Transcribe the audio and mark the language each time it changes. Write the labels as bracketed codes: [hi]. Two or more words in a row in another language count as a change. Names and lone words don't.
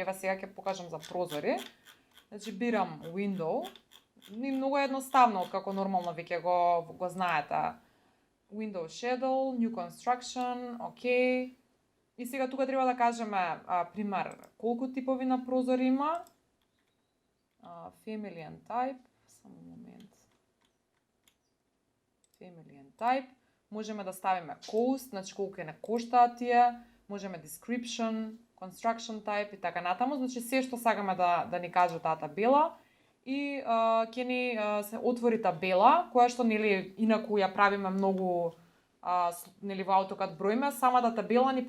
[mk] Еве сега ќе покажам за прозори. Значи бирам window. И многу едноставно, како нормално веќе го знаете. [en] Window Shadow, New Construction, [mk] OK. И сега тука треба да кажеме, пример, колку типови на прозори има. [en] Family and Type, [mk] само момент. [en] Family and Type. [mk] Можеме да ставиме cost, значи колку не коштаат тие. Можеме [en] Description, Construction Type [mk] и така натаму. Значи се што сакаме да ни каже таа табела. И ќе ни се отвори табела, која што нели инаку ја правиме многу нели во AutoCAD броиме, самата табела ни